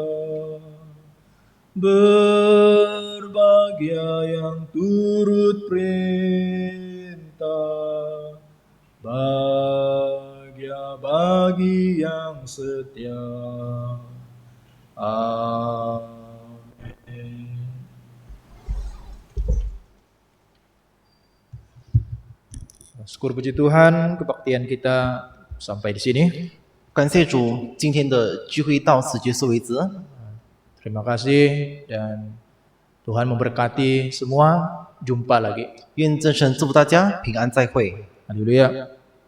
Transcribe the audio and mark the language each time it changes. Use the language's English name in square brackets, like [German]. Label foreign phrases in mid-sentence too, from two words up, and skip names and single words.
[Indonesian] Berbahagia yang turut perintah, bahagia bagi yang setia. Amin. Syukur puji Tuhan, kebaktian kita sampai di sini. [Chinese] 感谢主，今天的聚会到此结束为止。 [Indonesian] Terima kasih dan Tuhan memberkati semua. Jumpa lagi. [Chinese] 愿真神祝福大家平安再会。 [Indonesian] Haleluya.